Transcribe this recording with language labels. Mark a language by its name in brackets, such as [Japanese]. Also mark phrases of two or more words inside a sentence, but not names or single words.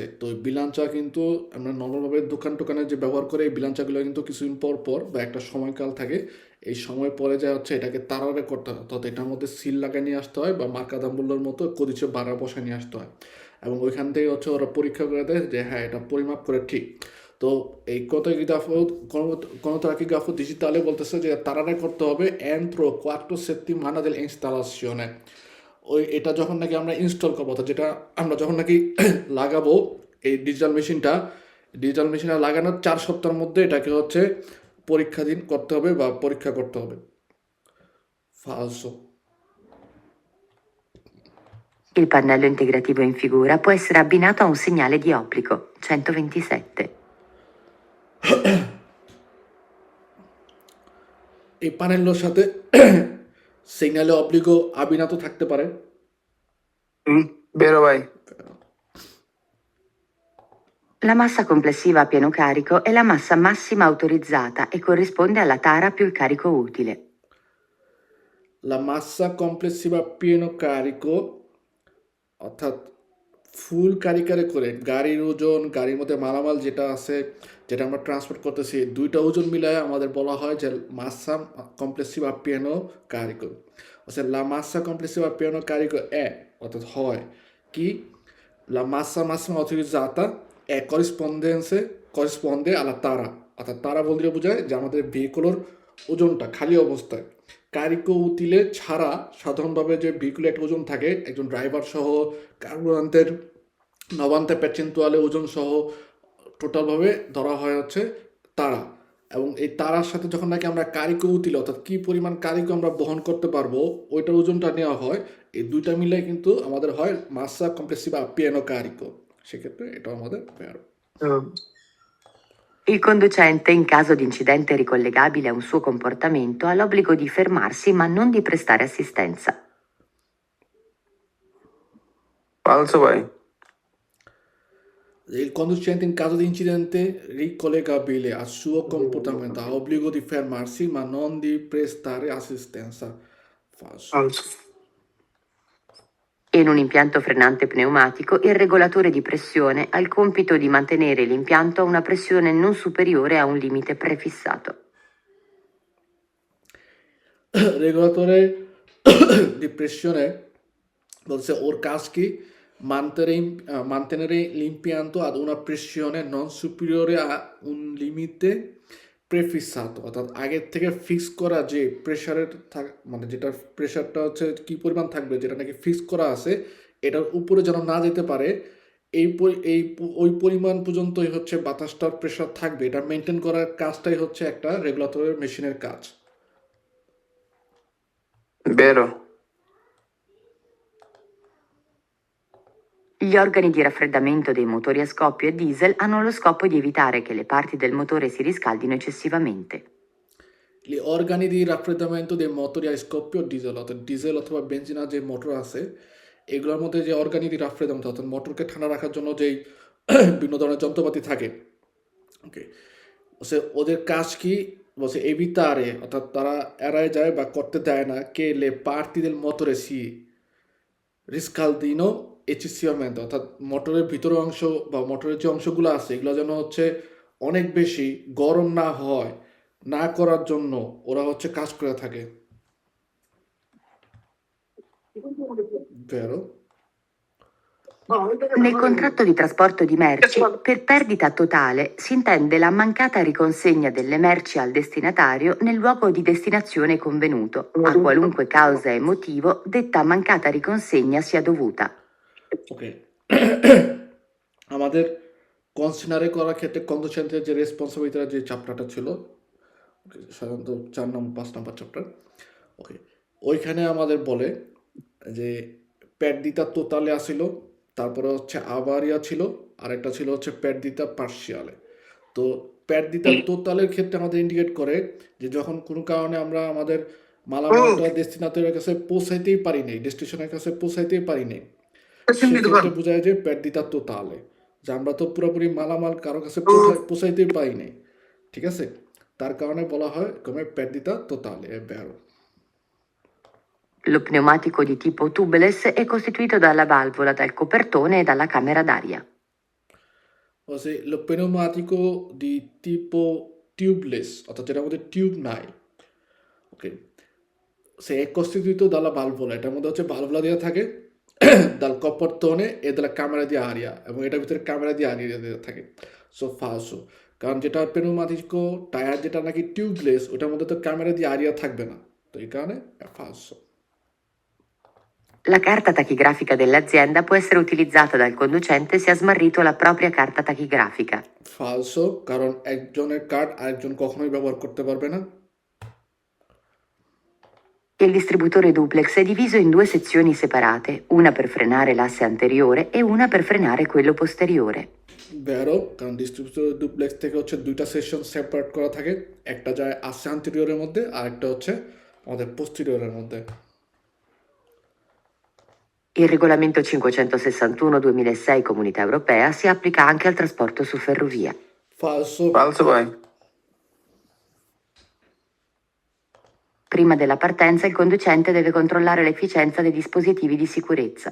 [Bangla] তো ওই বিলাঞ্চা কিন্তু আমরা নর্মালভাবে দোকানে যে ব্যবহার করে এই বিলাঞ্চাগুলো কিন্তু কিছুদিন পর বা একটা সময়কাল থাকে, এই সময় পরে যা হচ্ছে এটাকে তারারে করতে হয়, অর্থাৎ এটার মধ্যে সিল লাগাই নিয়ে আসতে হয় বা মার্কা দাম্বুল্লোর মতো কদিচ্ছে বাড়া বসায় নিয়ে আসতে হয় এবং ওইখান থেকে হচ্ছে ওরা পরীক্ষা করে দেয় যে হ্যাঁ এটা পরিমাপ করে ঠিক। তো এই কোনোটাকিগ্রাফো digitale বলতেছে যে তারারে করতে হবে [Italian] entro 4 settimane dell'installazione। [Bangla] ওই এটা যখন নাকি আমরা ইনস্টল করবো অর্থাৎ যেটা আমরা যখন নাকি লাগাবো এই ডিজিটাল মেশিনটা লাগানোর 4 সপ্তাহের মধ্যে এটাকে হচ্ছে পরীক্ষাধীন করতে হবে বা পরীক্ষা করতে হবে। [Italian] ফালসো। Il pannello integrativo in figura può essere abbinato a un segnale di obbligo 127. [Bangla] এই প্যানেলের সাথে [Italian] segnale obbligo abbinato [Bangla] থাকতে পারে। [Italian] Vero vai. La massa complessiva a pieno carico è la massa massima autorizzata e corrisponde alla tara più il carico utile. La massa complessiva pieno carico [Bangla] অর্থাৎ ফুল কারিকারে করে গাড়ির ওজন, গাড়ির মধ্যে মালামাল যেটা আছে যেটা আমরা ট্রান্সপোর্ট করতেছি দুইটা ওজন মিলায় আমাদের বলা হয় যে [Italian] massa complessiva piano carico, অর্থাৎ la massa complessiva piano carico è [Bangla] অর্থাৎ হয় কি [Italian] la massa massima utilizzata è corrisponde alla tara অর্থাৎ [Bangla] তারা বলতে বোঝায় যে আমাদের ভেহিকুলোর ওজনটা খালি অবস্থায় [Italian] carico utile [Bangla] ছাড়া সাধারণভাবে যে ভেহিকুলের একটা ওজন থাকে একজন ড্রাইভার সহ কার্বোরান্তের নবান্তে পেচেন্তুয়ালে ওজন সহ টোটালভাবে ধরা হয় হচ্ছে তারা এবং এই তারার সাথে যখন নাকি আমরা [Italian] carico utile [Bangla] অর্থাৎ কি পরিমাণ কারিকো আমরা বহন করতে পারবো ওইটার ওজনটা নেওয়া হয় এই দুইটা মিলে কিন্তু আমাদের হয় [Italian] massa complessiva piano carico [Bangla] সেক্ষেত্রে এটা আমাদের verb। [Italian] Il conducente, in caso di incidente ricollegabile a un suo comportamento, ha l'obbligo di fermarsi ma non di prestare assistenza. Falso vai. Il conducente in caso di incidente ricollegabile al suo comportamento ha obbligo di fermarsi ma non di prestare assistenza. Falso. Falso. In un impianto frenante pneumatico, il regolatore di pressione ha il compito di mantenere l'impianto a una pressione non superiore a un limite prefissato. Regolatore di pressione [Bangla] bলছে ওর কাজ কি [Italian] mantenere l'impianto ad una pressione non superiore [Bangla] a un limite prefissato অর্থাৎ আগের থেকে ফিক্স করা যে প্রেসারের মানে যেটা প্রেসারটা হচ্ছে কি পরিমাণ থাকবে যেটা নাকি ফিক্স করা আছে এটার উপরে যেন না যেতে পারে ওই পরিমাণ পর্যন্তই হচ্ছে বাতাসটার প্রেসার থাকবে এটা মেনটেন করার কাজটাই হচ্ছে একটা রেগুলেটরের মেশিনের কাজ। [Italian] Vero. Gli organi di raffreddamento dei motori a scoppio e diesel hanno lo scopo di evitare che le parti del motore si riscaldino eccessivamente. Gli organi di raffreddamento dei motori a scoppio [Bangla] ডিজেল অথবা বেনজিনা যে মোটর আছে এগুলোর মধ্যে যে [Italian] organi di [Bangla] রাফ্রেদমেন্ট অর্থাৎ মোটরকে ঠান্ডা রাখার জন্য যেই বিভিন্ন ধরনের যন্ত্রপাতি থাকে ওকে ওদের কাজ কি বলছে এভিতারে অর্থাৎ তারা এড়ায় যায় বা করতে দেয় না [Italian] che le parti del motore si riscaldino eccessivamente [Bangla] অর্থাৎ মোটরের ভিতরের অংশ বা মোটরের যে অংশগুলো আছে এগুলো যেন হচ্ছে অনেক বেশি গরম না হয় না করার জন্য ওরা হচ্ছে কাজ করে থাকে। [Italian] Vero? Nel contratto di trasporto di merci, per perdita totale si intende la mancata riconsegna delle merci al destinatario nel luogo di destinazione convenuto, a qualunque causa e motivo detta mancata riconsegna sia dovuta. [Bangla] ওকে আমাদের কনসিডারে করার ক্ষেত্রে কন্ডিশনের যে রেসপন্সিবিলিটির যে চ্যাপ্টারটা ছিল সাধারণত 5 নম্বর চ্যাপ্টার ওকে ওইখানে আমাদের বলে যে [Italian] perdita totale [Bangla] আসিল তারপরে হচ্ছে আবারিয়া ছিল আর একটা ছিল হচ্ছে [Italian] perdita parziale. [Bangla] তো [Italian] perdita totale [Bangla] ক্ষেত্রে আমাদের ইন্ডিকেট করে যে যখন কোনো কারণে আমরা আমাদের মালামালটা ডেস্টিনেশনের কাছে পৌঁছাইতেই পারি নাই ডেস্টিনেশনের কাছে পৌঁছাইতেই পারি নাই সেক্ষেত্রে বোঝায় যে [Italian] perdita totale [Bangla] যে আমরা তো পুরোপুরি মালামাল কারো কাছে পৌঁছাইতেই পারি নাই ঠিক আছে তার কারণে বলা হয় [Italian] come perdita totale è vero। Lo pneumatico di tipo tubeless è costituito dalla valvola, dal copertone e dalla camera d'aria. Lo pneumatico di tipo tubeless অর্থাৎ যেটার মধ্যে টিউব নাই ওকে সে è costituito dalla valvola এটার মধ্যে হচ্ছে ভালভুলা দেওয়া থাকে dal copertone e dalla camera di aria এবং এটার ভিতরে camera di aria দেওয়া থাকে সো ফালসো কারণ যেটা পেনোমাটিকো টায়ার যেটা নাকি টিউবলেস ওটার মধ্যে তো camera di aria থাকবে না তো এই কারণে ফালসো। La carta tachigrafica dell'azienda può essere utilizzata dal conducente se ha smarrito la propria carta tachigrafica. [Bangla] ফালসো কারণ একজনের কার্ড আরেকজন কখনোই ব্যবহার করতে পারবে না। [Italian] Il distributore duplex è diviso in due sezioni separate, una per frenare l'asse anteriore e una per frenare quello posteriore. Vero, [Bangla] কারণ ডিস্ট্রিবিউটর ডুপ্লেক্স থেকে হচ্ছে দুইটা সেকশন সেপারেট করা থাকে একটা যায় [Italian] asse anteriore [Bangla] মধ্যে আর একটা হচ্ছে আমাদের পোস্টেরিয়রের মধ্যে। [Italian] Il regolamento 561/2006 Comunità Europea si applica anche al trasporto su ferrovia. Falso vai. Prima della partenza il conducente deve controllare l'efficienza dei dispositivi di sicurezza.